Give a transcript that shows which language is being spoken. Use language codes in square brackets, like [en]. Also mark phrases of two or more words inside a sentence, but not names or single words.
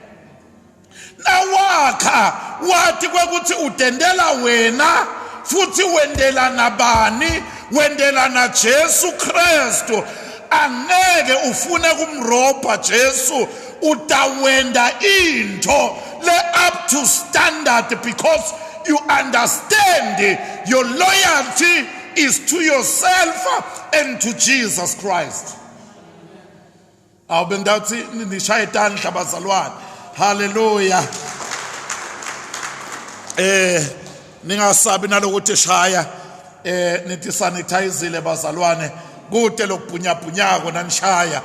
[ss] Nawakha wati kwekuthi utendela wena futhi wendela nabani, wendela na Jesu Kristu, angeke ufune kumroba Jesu, utawenda into le [en] up to standard, because you understand your loyalty is to yourself and to Jesus Christ. [ss] Awubengdathi nishaye tandla bazalwane. Hallelujah. Ningasabi nalokuthi shaya nithi sanitizile bazalwane, kude lokubhunyabhunyako nanishaya.